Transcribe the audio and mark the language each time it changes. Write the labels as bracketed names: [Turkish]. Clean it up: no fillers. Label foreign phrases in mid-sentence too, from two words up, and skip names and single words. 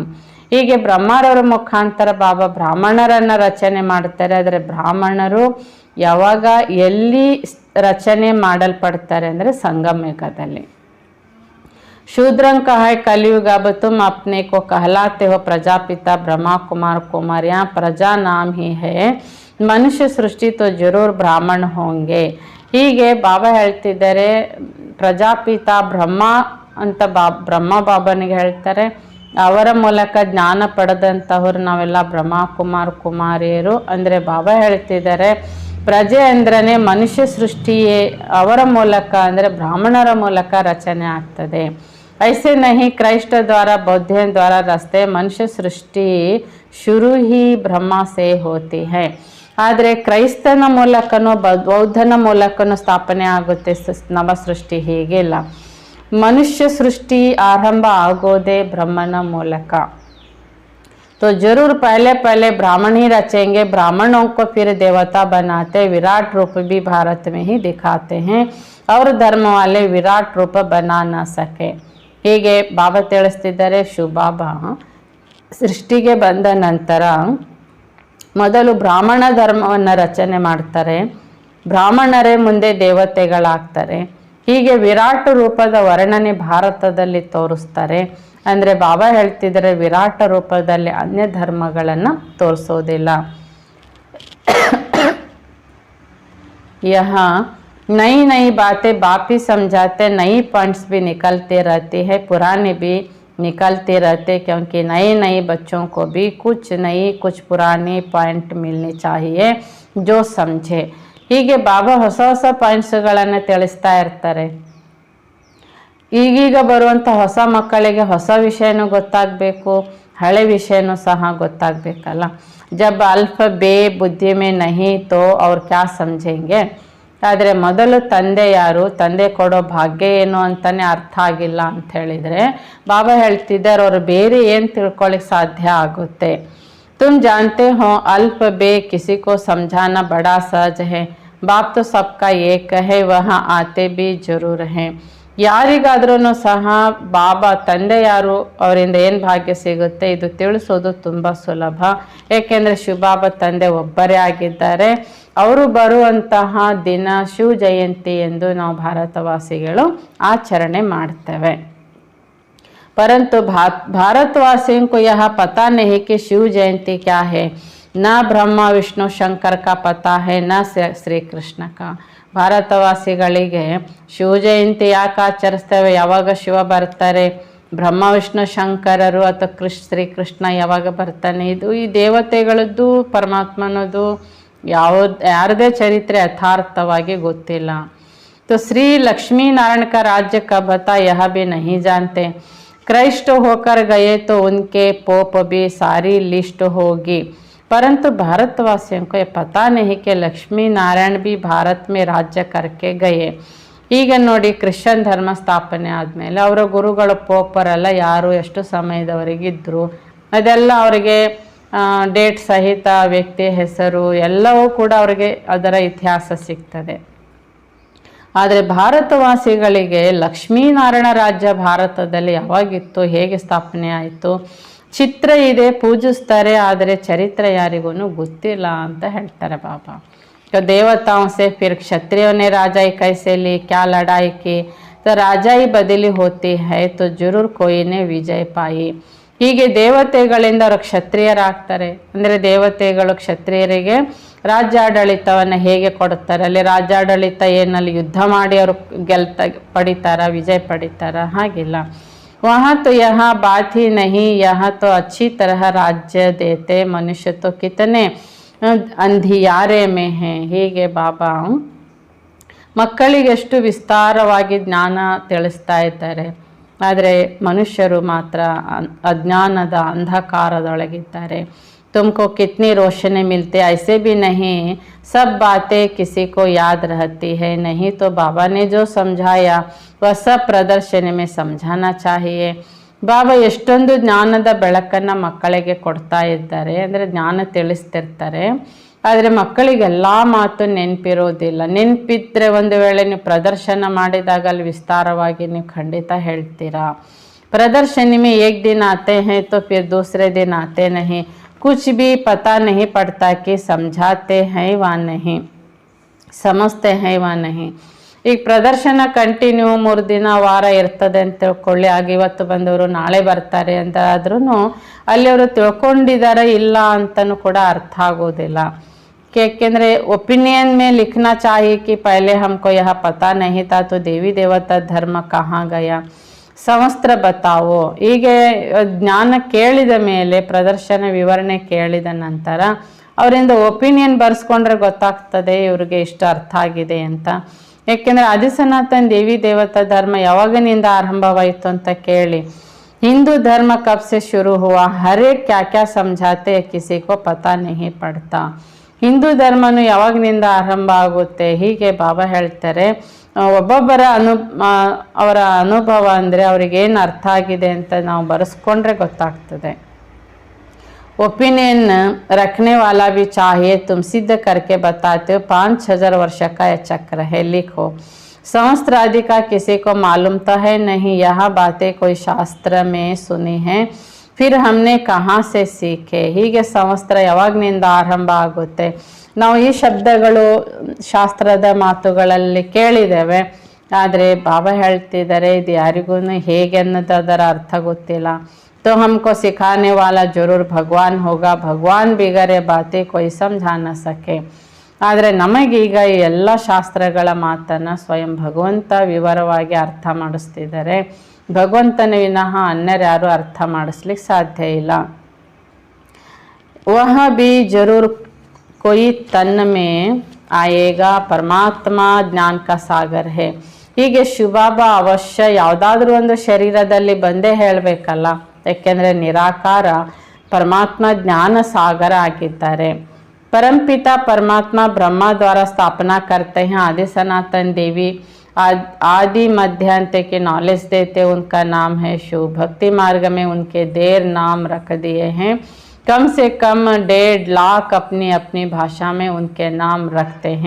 [Kannada] ಹೀಗೆ ಬ್ರಹ್ಮರವರ ಮುಖಾಂತರ ಬಾಬಾ ಬ್ರಾಹ್ಮಣರನ್ನು ರಚನೆ ಮಾಡ್ತಾರೆ. ಆದರೆ ಬ್ರಾಹ್ಮಣರು ಯಾವಾಗ ಎಲ್ಲಿ ರಚನೆ ಮಾಡಲ್ಪಡ್ತಾರೆ ಅಂದರೆ ಸಂಗಮ ಯುಗದಲ್ಲಿ. [Hindi] शूद्रं का है कलयुग, अब तुम अपने को कहलाते हो प्रजापिता ब्रह्मा कुमार कुमार. यहाँ प्रजा नाम ही है, मनुष्य सृष्टि तो जरूर ब्राह्मण होंगे. [Kannada] ಹೀಗೆ ಬಾಬಾ ಹೇಳ್ತಿದ್ದಾರೆ, ಪ್ರಜಾಪಿತ ಬ್ರಹ್ಮ ಅಂತ ಬ್ರಹ್ಮ ಬಾಬನಿಗೆ ಹೇಳ್ತಾರೆ. ಅವರ ಮೂಲಕ ಜ್ಞಾನ ಪಡೆದಂಥವ್ರು ನಾವೆಲ್ಲ ಬ್ರಹ್ಮ ಕುಮಾರ್ ಕುಮಾರಿಯರು. ಅಂದರೆ ಬಾಬಾ ಹೇಳ್ತಿದ್ದಾರೆ, ಪ್ರಜೆ ಅಂದ್ರೇ ಮನುಷ್ಯ ಸೃಷ್ಟಿಯೇ ಅವರ ಮೂಲಕ ಅಂದರೆ ಬ್ರಾಹ್ಮಣರ ಮೂಲಕ ರಚನೆ ಆಗ್ತದೆ. [Hindi] ऐसे नहीं क्राइस्ट द्वारा बौद्ध द्वारा रचते, मनुष्य सृष्टि शुरू ही ब्रह्मा से होती है. [Kannada] ಆದರೆ ಕ್ರೈಸ್ತನ ಮೂಲಕನೂ ಬೌದ್ಧನ ಮೂಲಕನೂ ಸ್ಥಾಪನೆ ಆಗುತ್ತೆ ನವ ಸೃಷ್ಟಿ. ಹೀಗಿಲ್ಲ, ಮನುಷ್ಯ ಸೃಷ್ಟಿ ಆರಂಭ ಆಗೋದೇ ಬ್ರಹ್ಮನ ಮೂಲಕ. [Hindi] तो जरूर पहले पहले ब्राह्मण ही रचेंगे, ब्राह्मणों को फिर देवता बनाते, विराट रूप भी भारत में ही दिखाते हैं और धर्म वाले विराट रूप बना न सके। [Kannada] ಹೀಗೆ ಬಾಬಾ ತಿಳಿಸ್ತಿದ್ದಾರೆ, ಶಿವಬಾಬಾ ಸೃಷ್ಟಿಗೆ ಬಂದ ನಂತರ ಮೊದಲು ಬ್ರಾಹ್ಮಣ ಧರ್ಮವನ್ನು ರಚನೆ ಮಾಡ್ತಾರೆ, ಬ್ರಾಹ್ಮಣರೇ ಮುಂದೆ ದೇವತೆಗಳಾಗ್ತಾರೆ. ಹೀಗೆ ವಿರಾಟ ರೂಪದ ವರ್ಣನೆ ಭಾರತದಲ್ಲಿ ತೋರಿಸ್ತಾರೆ. ಅಂದರೆ ಬಾಬಾ ಹೇಳ್ತಿದ್ದಾರೆ, ವಿರಾಟ ರೂಪದಲ್ಲಿ ಅನ್ಯ ಧರ್ಮಗಳನ್ನು ತೋರಿಸೋದಿಲ್ಲ. [Hindi] यहाँ नई नई बातें बाप ही समझाते, नई पॉइंट्स भी निकलते रहती है, पुराने भी निकलते रहते, क्योंकि नए नए बच्चों को भी कुछ नई कुछ पुराने पॉइंट मिलने चाहिए जो समझे. [Kannada] ಹೀಗೆ ಬಾಬಾ ಹೊಸ ಹೊಸ ಪಾಯಿಂಟ್ಸ್ಗಳನ್ನು ತಿಳಿಸ್ತಾ ಇರ್ತಾರೆ. ಈಗೀಗ ಬರುವಂಥ ಹೊಸ ಮಕ್ಕಳಿಗೆ ಹೊಸ ವಿಷಯನೂ ಗೊತ್ತಾಗಬೇಕು, ಹಳೆ ವಿಷಯನೂ ಸಹ ಗೊತ್ತಾಗಬೇಕಲ್ಲ. [Hindi] जब अल्फ बे बुद्धि में नहीं तो ಅವ್ರು क्या समझेंगे. [Kannada] ಆದರೆ ಮೊದಲು ತಂದೆ ಯಾರು, ತಂದೆ ಕೊಡೋ ಭಾಗ್ಯ ಏನು ಅಂತಲೇ ಅರ್ಥ ಆಗಿಲ್ಲ ಅಂತ ಹೇಳಿದರೆ ಬಾಬಾ ಹೇಳ್ತಿದ್ದಾರೆ, ಅವ್ರು ಬೇರೆ ಏನು ತಿಳ್ಕೊಳ್ಳಿಕ್ಕೆ ಸಾಧ್ಯ ಆಗುತ್ತೆ. [Hindi] तुम जानते हो अल्प बे किसी को समझाना बड़ा सहज है, बाप तो सबका एक है, वहाँ आते भी जरूर हैं. [Kannada] ಯಾರಿಗಾದ್ರೂ ಸಹ ಬಾಬಾ ತಂದೆ ಯಾರು, ಅವರಿಂದ ಏನು ಭಾಗ್ಯ ಸಿಗುತ್ತೆ ಇದು ತಿಳಿಸೋದು ತುಂಬ ಸುಲಭ. ಏಕೆಂದರೆ ಶಿವಬಾಬಾ ತಂದೆ ಒಬ್ಬರೇ ಆಗಿದ್ದಾರೆ. ಅವರು ಬರುವಂತಹ ದಿನ ಶಿವ ಜಯಂತಿ ಎಂದು ನಾವು ಭಾರತವಾಸಿಗಳು ಆಚರಣೆ ಮಾಡ್ತೇವೆ. [Hindi] परंतु भारतवासियों को यह पता नहीं कि शिव जयंती क्या है. न ब्रह्मा विष्णु शंकर का पता है, न श्री कृष्ण का. [Kannada] ಭಾರತವಾಸಿಗಳಿಗೆ ಶಿವ ಜಯಂತಿ ಯಾಕೆ ಆಚರಿಸ್ತೇವೆ, ಯಾವಾಗ ಶಿವ ಬರ್ತಾರೆ, ಬ್ರಹ್ಮ ವಿಷ್ಣು ಶಂಕರರು ಅಥವಾ ಶ್ರೀಕೃಷ್ಣ ಯಾವಾಗ ಬರ್ತಾನೆ, ಇದು ಈ ದೇವತೆಗಳದ್ದು ಪರಮಾತ್ಮನದು ಯಾರದೇ ಚರಿತ್ರೆ ಯಥಾರ್ಥವಾಗಿ ಗೊತ್ತಿಲ್ಲ. [Hindi] तो श्री लक्ष्मी नारायण का राज्य कब था यह भी नहीं जानते. क्राइस्ट होकर गए तो उनके पोप भी सारी लिस्ट होगी. परंतु भारतवासियों को ये पता नहीं कि लक्ष्मी नारायण भी भारत में राज्य करके गए. [Kannada] ಈಗ ನೋಡಿ, ಕ್ರಿಶ್ಚಿಯನ್ ಧರ್ಮ ಸ್ಥಾಪನೆ ಆದಮೇಲೆ ಅವರ ಗುರುಗಳು ಪೋಪರೆಲ್ಲ ಯಾರು, ಎಷ್ಟು ಸಮಯದವರೆಗಿದ್ದರು, ಅದೆಲ್ಲ ಅವರಿಗೆ ಡೇಟ್ ಸಹಿತ ವ್ಯಕ್ತಿ ಹೆಸರು ಎಲ್ಲವೂ ಕೂಡ ಅವರಿಗೆ ಅದರ ಇತಿಹಾಸ ಸಿಗ್ತದೆ. ಆದರೆ ಭಾರತವಾಸಿಗಳಿಗೆ ಲಕ್ಷ್ಮೀನಾರಾಯಣ ರಾಜ್ಯ ಭಾರತದಲ್ಲಿ ಯಾವಾಗಿತ್ತು, ಹೇಗೆ ಸ್ಥಾಪನೆ ಆಯಿತು, ಚಿತ್ರ ಇದೆ, ಪೂಜಿಸ್ತಾರೆ, ಆದರೆ ಚರಿತ್ರೆ ಯಾರಿಗೂ ಗೊತ್ತಿಲ್ಲ ಅಂತ ಹೇಳ್ತಾರೆ ಬಾಬಾ. [Hindi] ದೇವತಾओं से फिर क्षत्रियों ने राजाई कैसे ली, क्या लड़ाई की, तो राजाई बदली होती है तो जरूर कोई ने विजय पाई. [Kannada] ಹೀಗೆ ದೇವತೆಗಳಿಂದ ಅವರು ಕ್ಷತ್ರಿಯರಾಗ್ತಾರೆ. ಅಂದರೆ ದೇವತೆಗಳು ಕ್ಷತ್ರಿಯರಿಗೆ ರಾಜ್ಯಾಡಳಿತವನ್ನು ಹೇಗೆ ಕೊಡುತ್ತಾರೆ, ಅಲ್ಲಿ ರಾಜ್ಯಾಡಳಿತ ಏನಲ್ಲಿ ಯುದ್ಧ ಮಾಡಿ ಅವರು ಪಡಿತಾರ, ವಿಜಯ ಪಡಿತಾರ, ಹಾಗಿಲ್ಲ. [Hindi] वहाँ तो यहाँ बात ही नहीं, यहाँ तो अच्छी तरह राज्य देते, मनुष्य तो कितने अंधियारे में हैं. [Kannada] ಹೀಗೆ ಬಾಬಾ ಮಕ್ಕಳಿಗೆ ಎಷ್ಟು ವಿಸ್ತಾರವಾಗಿ ಜ್ಞಾನ ತಿಳಿಸ್ತಾ ಇದ್ದಾರೆ. ಆದರೆ ಮನುಷ್ಯರು ಮಾತ್ರ ಅಜ್ಞಾನದ ಅಂಧಕಾರದೊಳಗಿದ್ದಾರೆ. [Hindi] तुमको कितनी रोशनी मिलती है, ऐसे भी नहीं सब बातें किसी को याद रहती है. नहीं तो बाबा ने जो समझाया वह सब प्रदर्शनी में समझाना चाहिए. [Kannada] ಬಾಬಾ ಎಷ್ಟೊಂದು ಜ್ಞಾನದ ಬೆಳಕನ್ನು ಮಕ್ಕಳಿಗೆ ಕೊಡ್ತಾ ಇದ್ದಾರೆ, ಅಂದರೆ ಜ್ಞಾನ ತಿಳಿಸ್ತಿರ್ತಾರೆ. ಆದರೆ ಮಕ್ಕಳಿಗೆಲ್ಲ ಮಾತು ನೆನಪಿರೋದಿಲ್ಲ. ನೆನಪಿದ್ರೆ ಒಂದು ವೇಳೆ ನೀವು ಪ್ರದರ್ಶನ ಮಾಡಿದಾಗ ಅಲ್ಲಿ ವಿಸ್ತಾರವಾಗಿ ನೀವು ಖಂಡಿತ ಹೇಳ್ತೀರಾ. [Hindi] ಪ್ರದರ್ಶನಿ में एक दिन आते हैं तो फिर दूसरे दिन आते नहीं. कुछ भी पता नहीं पड़ता कि समझाते हैं वा नहीं, समझते हैं वा नहीं. [Kannada] ಈಗ ಪ್ರದರ್ಶನ ಕಂಟಿನ್ಯೂ 3 ದಿನ ವಾರ ಇರ್ತದೆ ಅಂತ ತಿಳ್ಕೊಳ್ಳಿ. ಆಗ ಇವತ್ತು ಬಂದವರು ನಾಳೆ ಬರ್ತಾರೆ ಅಂತ ಆದ್ರೂ ಅಲ್ಲಿ ಅವರು ತಿಳ್ಕೊಂಡಿದ್ದಾರೆ ಇಲ್ಲ ಅಂತಲೂ ಕೂಡ ಅರ್ಥ ಆಗೋದಿಲ್ಲ. [Hindi] ಯಾಕೆಂದರೆ ಒಪಿನಿಯನ್ में लिखना चाहिए कि पहले हमको यह पता नहीं था तो देवी देवता धर्म कहाँ गया, संवस्त्र बताओ. [Kannada] ಹೀಗೆ ಜ್ಞಾನ ಕೇಳಿದ ಮೇಲೆ, ಪ್ರದರ್ಶನ ವಿವರಣೆ ಕೇಳಿದ ನಂತರ ಅವರಿಂದ ಒಪಿನಿಯನ್ ಬರ್ಸ್ಕೊಂಡ್ರೆ ಗೊತ್ತಾಗ್ತದೆ ಇವ್ರಿಗೆ ಇಷ್ಟು ಅರ್ಥ ಆಗಿದೆ ಅಂತ. ಯಾಕೆಂದರೆ ಆದಿಸನಾತನ್ ದೇವಿ ದೇವತಾ ಧರ್ಮ ಯಾವಾಗಿನಿಂದ ಆರಂಭವಾಯಿತು ಅಂತ ಕೇಳಿ. [Hindi] हिंदू धर्म कब से शुरू हुआ, हर एक क्या क्या समझाते किसी को पता नहीं पड़ता. [Kannada] ಹಿಂದೂ ಧರ್ಮನು ಯಾವಾಗಿನಿಂದ ಆರಂಭ ಆಗುತ್ತೆ ಹೀಗೆ ಬಾಬಾ ಹೇಳ್ತಾರೆ. ಒಬ್ಬೊಬ್ಬರ ಅವರ ಅನುಭವ ಅಂದರೆ ಅವ್ರಿಗೇನು ಅರ್ಥ ಆಗಿದೆ ಅಂತ ನಾವು ಬರೆಸ್ಕೊಂಡ್ರೆ ಗೊತ್ತಾಗ್ತದೆ. [Hindi] ओपिनियन रखने वाला भी चाहिए। तुम सिद्ध करके बताते हो 5,000 वर्ष का यह चक्र है। लिखो। सहस्त्र आदि का किसी को मालूम तो है नहीं, यह बातें कोई शास्त्र में सुनी है, फिर हमने कहाँ से सीखे। [Kannada] ಹೀಗೆ ಸಂವತ್ಸರ ಯಾವಾಗನಿಂದ ಆರಂಭ ಆಗುತ್ತೆ, ನಾವು ಈ ಶಬ್ದಗಳು ಶಾಸ್ತ್ರದ ಮಾತುಗಳಲ್ಲಿ ಕೇಳಿದ್ದೇವೆ, ಆದರೆ ಬಾಬಾ ಹೇಳ್ತಿದ್ದಾರೆ ಇದು ಯಾರಿಗೂ ಹೇಗೆ ಅನ್ನೋದು ಅದರ ಅರ್ಥ ಗೊತ್ತಿಲ್ಲ। [Hindi] तो हमको सिखाने वाला जरूर भगवान होगा, भगवान बिगर ये बातें कोई समझा न सके। [Kannada] ಆದರೆ ನಮಗೀಗ ಈ ಎಲ್ಲ ಶಾಸ್ತ್ರಗಳ ಮಾತನ್ನು ಸ್ವಯಂ ಭಗವಂತ ವಿವರವಾಗಿ ಅರ್ಥ ಮಾಡಿಸ್ತಿದ್ದಾರೆ। ಭಗವಂತನ ವಿನಃ ಅನ್ಯರ್ಯಾರು ಅರ್ಥ ಮಾಡಿಸ್ಲಿಕ್ಕೆ ಸಾಧ್ಯ ಇಲ್ಲ। [Hindi] वह भी जरूर कोई तन में आएगा, परमात्मा ज्ञान का सागर है। [Kannada] ಹೀಗೆ ಶಿವಬಾಬಾ ಅವಶ್ಯ ಯಾವುದಾದ್ರೂ ಒಂದು ಶರೀರದಲ್ಲಿ ಬಂದೇ ಹೇಳಬೇಕಲ್ಲ, ಯಾಕೆಂದರೆ ನಿರಾಕಾರ ಪರಮಾತ್ಮ ಜ್ಞಾನ ಸಾಗರ ಆಗಿದ್ದಾರೆ। [Hindi] परमपिता परमात्मा ब्रह्मा द्वारा स्थापना करते हैं, आदि सनातन देवी आदि मध्य अंत के नॉलेज देते, उनका नाम है शिव। भक्ति मार्ग में उनके देर नाम रख दिए हैं, कम से कम 1.5 लाख अपनी अपनी भाषा में उनके नाम रखते हैं।